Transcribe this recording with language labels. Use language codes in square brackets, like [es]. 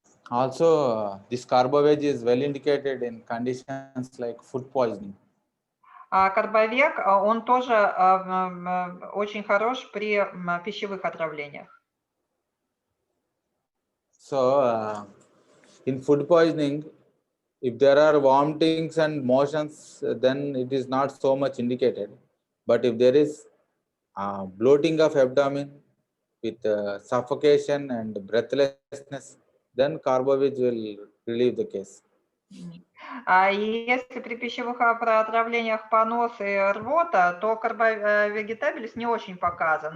[en] Also, this carboveg is well indicated in conditions like food poisoning. [ru] Карбовек, он тоже очень хорош при пищевых отравлениях. [en] So, in food poisoning, if there are vomitings and motions, then it is not so much indicated. But if there is bloating of abdomen with suffocation and breathlessness, then carboveg will relieve the case. [ru] Если при пищевых отравлениях понос и рвота, то карбовегетабилис не очень показан.